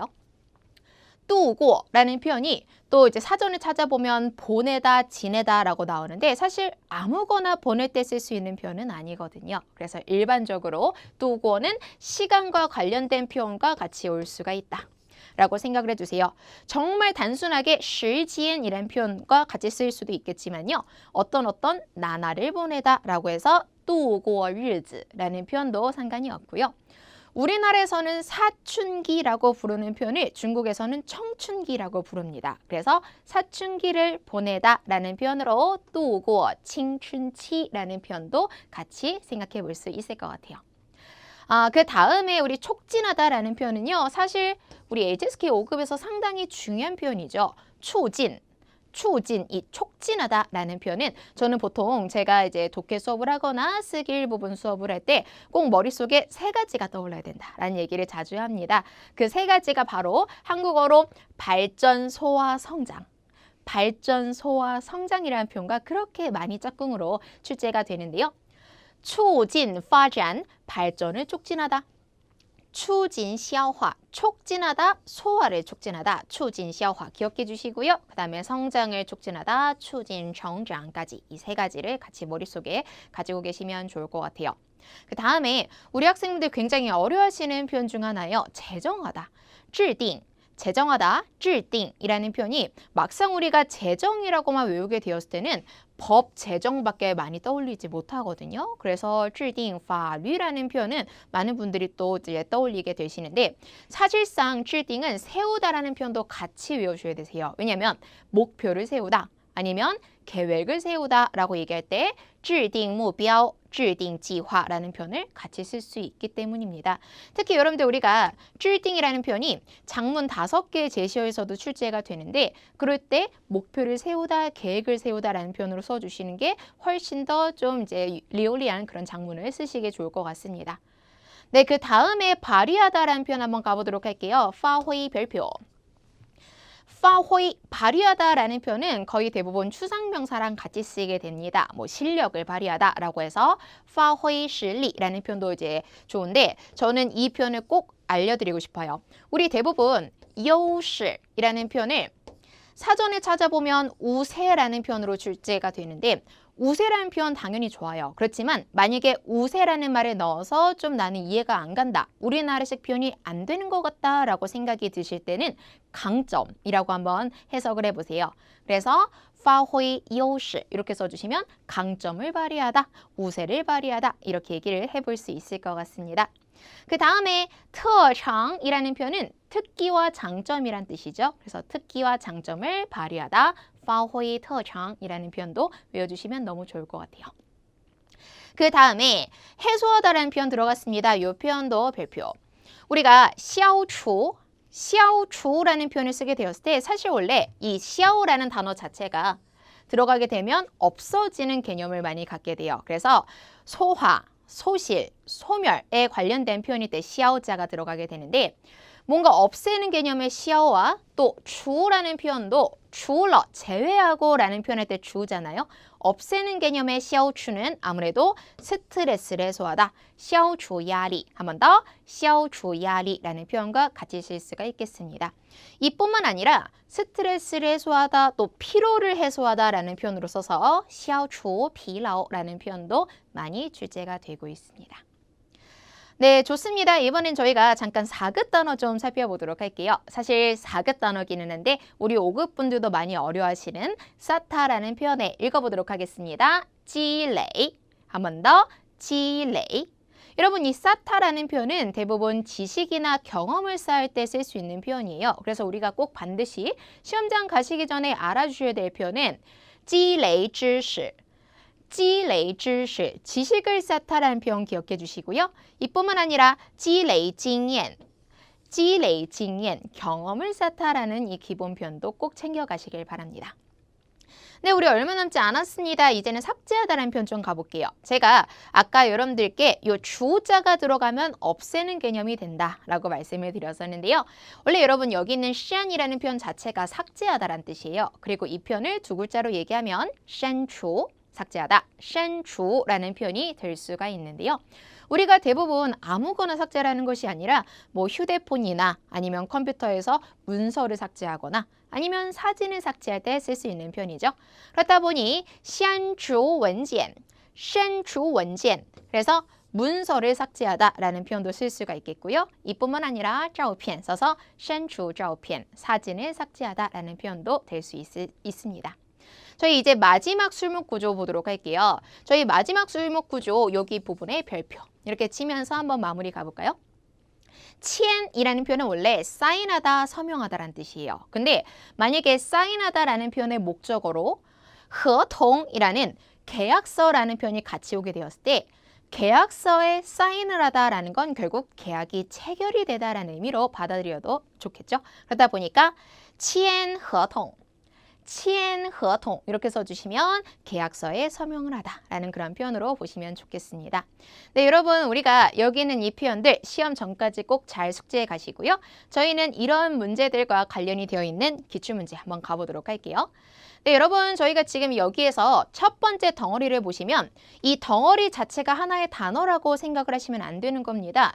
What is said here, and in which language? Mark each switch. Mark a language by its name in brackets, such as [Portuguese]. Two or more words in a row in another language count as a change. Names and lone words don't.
[Korean] 度过 라는 표현이 또 이제 사전에 찾아보면 보내다, 지내다 라고 나오는데 사실 아무거나 보낼 때 쓸 수 있는 표현은 아니거든요. 그래서 일반적으로 度过 는 시간과 관련된 표현과 같이 올 수가 있다 라고 생각을 해주세요. 정말 단순하게 时间 이란 표현과 같이 쓸 수도 있겠지만요. 어떤 나날을 보내다 라고 해서 [Chinese] 度过日子 [Korean] 라는 표현도 상관이 없고요. 우리나라에서는 사춘기라고 부르는 표현을 중국에서는 청춘기라고 부릅니다. 그래서 사춘기를 보내다 라는 표현으로 [Chinese] 度过青春期 [Korean] 라는 표현도 같이 생각해 볼 수 있을 것 같아요. 그 다음에 우리 촉진하다라는 표현은요. 사실 우리 HSK 5급에서 상당히 중요한 표현이죠. 추진, 이 촉진하다라는 표현은 저는 보통 제가 이제 독해 수업을 하거나 쓰기 일부분 수업을 할 때 꼭 머릿속에 세 가지가 떠올라야 된다라는 얘기를 자주 합니다. 그 세 가지가 바로 한국어로 발전, 소화, 성장. 발전, 소화, 성장이라는 표현과 그렇게 많이 짝꿍으로 출제가 되는데요. [Chinese] 促进发展, [Korean] 발전을 촉진하다. [Chinese] 促进消化, [Korean] 촉진하다, 소화를 촉진하다. [Chinese] 促进消化 [Korean] 기억해 주시고요. 그 다음에 성장을 촉진하다, [Chinese] 促进成长 [Korean] 까지 이 세 가지를 같이 머릿속에 가지고 계시면 좋을 것 같아요. 그 다음에 우리 학생분들 굉장히 어려워하시는 표현 중 하나예요. 제정하다, [Chinese] 制定. [Korean] 제정하다, 制定 이라는 표현이 막상 우리가 제정이라고만 외우게 되었을 때는 법 제정밖에 많이 떠올리지 못하거든요. 그래서 [Chinese] 制定法律 [Korean] 라는 표현은 많은 분들이 또 이제 떠올리게 되시는데 사실상 制定 은 세우다라는 표현도 같이 외우셔야 되세요. 왜냐하면 목표를 세우다 아니면 계획을 세우다라고 얘기할 때 [Chinese] 制定目标, 制定计划 [Korean] 라는 표현을 같이 쓸 수 있기 때문입니다. 특히 여러분들 우리가 制定 이라는 표현이 장문 5개의 제시어에서도 출제가 되는데 그럴 때 목표를 세우다, 계획을 세우다라는 표현으로 써주시는 게 훨씬 더 좀 이제 리얼리한 그런 장문을 쓰시기 좋을 것 같습니다. 네, 그 다음에 발휘하다라는 표현 한번 가보도록 할게요. [Chinese] 发挥 별표. 发挥, [Korean] 발휘하다라는 표현은 거의 대부분 추상명사랑 같이 쓰게 됩니다. 뭐 실력을 발휘하다라고 해서 [Chinese] 发挥实力 [Korean] 라는 표현도 이제 좋은데 저는 이 표현을 꼭 알려드리고 싶어요. 우리 대부분 优势 이라는 표현을 사전에 찾아보면 우세라는 표현으로 출제가 되는데 우세라는 표현 당연히 좋아요. 그렇지만 만약에 우세라는 말을 넣어서 좀 나는 이해가 안 간다. 우리나라식 표현이 안 되는 것 같다라고 생각이 드실 때는 강점이라고 한번 해석을 해보세요. 그래서 [Chinese] 发挥优势 [Korean] 이렇게 써주시면 강점을 발휘하다, 우세를 발휘하다 이렇게 얘기를 해볼 수 있을 것 같습니다. 그 다음에 特长 이라는 표현은 특기와 장점이란 뜻이죠. 그래서 특기와 장점을 발휘하다, [Chinese] 发挥特长 [Korean] 이라는 표현도 외워주시면 너무 좋을 것 같아요. 그 다음에 해소하다라는 표현 들어갔습니다. 이 표현도 별표. 우리가 消除, 消除 라는 표현을 쓰게 되었을 때 사실 원래 이 消라는 단어 자체가 들어가게 되면 없어지는 개념을 많이 갖게 돼요. 그래서 소화, 소실, 소멸에 관련된 표현일 때 消자가 들어가게 되는데 뭔가 없애는 개념의 消와 또 주라는 표현도 주러, 제외하고 라는 표현할 때 주잖아요. 없애는 개념의 消除는 아무래도 스트레스를 해소하다. [Chinese] 消除压力, [Korean] 한 번 더 [Chinese] 消除压力 [Korean] 라는 표현과 같이 쓸 수가 있겠습니다. 이뿐만 아니라 스트레스를 해소하다, 또 피로를 해소하다 라는 표현으로 써서 [Chinese] 消除疲劳 [Korean] 라는 표현도 많이 출제가 되고 있습니다. 네, 좋습니다. 이번엔 저희가 잠깐 4급 단어 좀 살펴보도록 할게요. 사실 4급 단어기는 한데 우리 5급 분들도 많이 어려워하시는 사타라는 표현에 읽어보도록 하겠습니다. 지레이, 한 번 더, 지레이. 여러분, 이 사타라는 표현은 대부분 지식이나 경험을 쌓을 때 쓸 수 있는 표현이에요. 그래서 우리가 꼭 반드시 시험장 가시기 전에 알아주셔야 될 표현은 [Chinese] 积累 知识. 积累知识, [Korean] 지식을 쌓다라는 표현 기억해 주시고요. 이뿐만 아니라 [Chinese] 积累经验, 积累经验, [Korean] 경험을 쌓다라는 이 기본 표현도 꼭 챙겨가시길 바랍니다. 네, 우리 얼마 남지 않았습니다. 이제는 삭제하다라는 표현 좀 가볼게요. 제가 아까 여러분들께 이 주자가 들어가면 없애는 개념이 된다라고 말씀을 드렸었는데요. 원래 여러분 여기 있는 샨이라는 표현 자체가 삭제하다라는 뜻이에요. 그리고 이 표현을 두 글자로 얘기하면 샨추, 삭제하다, 删除라는 표현이 될 수가 있는데요. 우리가 대부분 아무거나 삭제라는 것이 아니라 뭐 휴대폰이나 아니면 컴퓨터에서 문서를 삭제하거나 아니면 사진을 삭제할 때 쓸 수 있는 표현이죠. 그렇다 보니 [Chinese] 删除文件, 删除文件, [Korean] 그래서 문서를 삭제하다라는 표현도 쓸 수가 있겠고요. 이뿐만 아니라 照片 써서 [Chinese] 删除照片, [Korean] 사진을 삭제하다라는 표현도 될 수 있습니다. 저희 이제 마지막 술목 구조 보도록 할게요. 저희 마지막 술목 구조 여기 부분에 별표 이렇게 치면서 한번 마무리 가볼까요? 치엔이라는 표현은 원래 사인하다, 서명하다라는 뜻이에요. 근데 만약에 사인하다라는 표현의 목적어로 合同 이라는 계약서라는 표현이 같이 오게 되었을 때 계약서에 사인을 하다라는 건 결국 계약이 체결이 되다라는 의미로 받아들여도 좋겠죠. 그러다 보니까 [Chinese] 签合同, 签合同 [Korean] 이렇게 써주시면 계약서에 서명을 하다라는 그런 표현으로 보시면 좋겠습니다. 네, 여러분 우리가 여기 있는 이 표현들 시험 전까지 꼭 잘 숙지해 가시고요. 저희는 이런 문제들과 관련이 되어 있는 기출문제 한번 가보도록 할게요. 네, 여러분 저희가 지금 여기에서 첫 번째 덩어리를 보시면 이 덩어리 자체가 하나의 단어라고 생각을 하시면 안 되는 겁니다.